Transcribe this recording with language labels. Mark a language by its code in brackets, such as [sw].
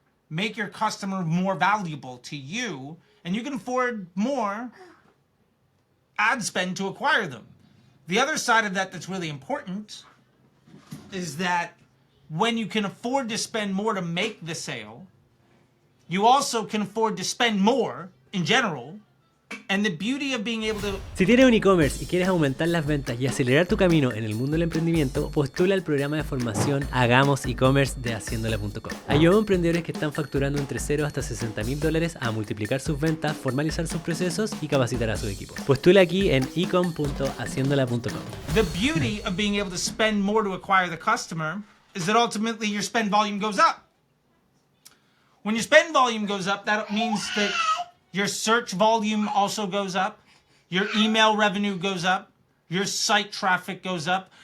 [en] Make your customer more valuable to you, and you can afford more ad spend to acquire them. The other side of that that's really important is that when you can afford to spend more to make the sale, you also can afford to spend more in general. And the beauty of being able to... [es] Si tienes un e-commerce y quieres aumentar las ventas y acelerar tu camino en el mundo del emprendimiento, postula el programa de formación Hagamos e-commerce de haciendola.com. Ayuda a emprendedores que están facturando entre 0 hasta $60,000 a multiplicar sus ventas, formalizar sus procesos y capacitar a su equipo. Postula aquí en ecom.haciendola.com. [en] The beauty of being able to spend more to acquire the customer is that ultimately your spend volume goes up. When your spend volume goes up, that means that your search volume also goes up. Your email revenue goes up. Your site traffic goes up.